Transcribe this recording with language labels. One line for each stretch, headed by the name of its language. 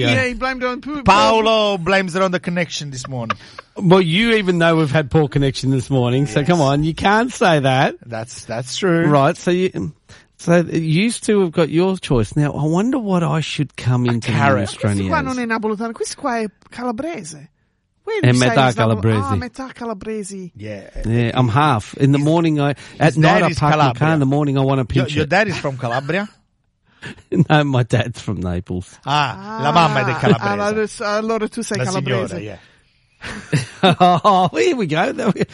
English: Yeah, he blamed it on poop. Paolo blames it on the connection this morning. Well, you even know we've had poor connection this morning, so come on, you can't say that. That's true. Right, so you two have got your choice. Now, I wonder what I should come into the Australian.
Italian: Questo qua non è napoletano, questo qua è calabrese. And metà calabrese. Metà calabrese.
English: Yeah. Yeah, I'm half. In the morning, at night I park my car, in the morning I want to pinch it. Your dad is from Calabria? No, my dad's from Naples.
Italian: Ah, la mamma è del Calabrese. Allora tu sei Calabrese. La signora, yeah.
English: Oh, here we go.